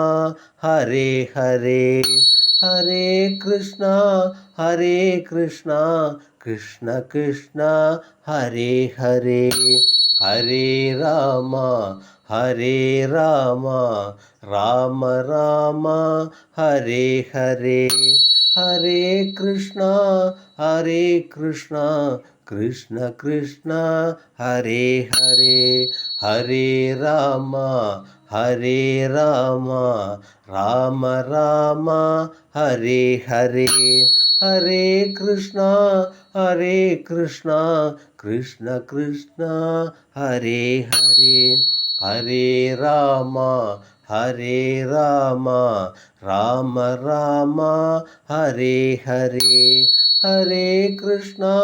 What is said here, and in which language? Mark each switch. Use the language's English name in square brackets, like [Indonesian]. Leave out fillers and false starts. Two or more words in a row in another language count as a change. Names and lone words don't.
[Sanskrit] ஹரே ஹரே ஹரே கிருஷ்ணா ஹரே கிருஷ்ணா கிருஷ்ண கிருஷ்ணா ஹரே ஹரே ஹரே ராமா ஹரே ராமா ராம ராமா ஹரே ஹரே ஹரே கிருஷ்ணா ஹரே கிருஷ்ணா கிருஷ்ண கிருஷ்ணா ஹரே ஹரே ஹரே ராமா ஹரே ராமா ராம ராமா ஹரே ஹரே హరే కృష్ణ హరే కృష్ణ కృష్ణ కృష్ణ హరే హరే హరే రామ హరే రామ రామ రామ హరే హరే హరే కృష్ణ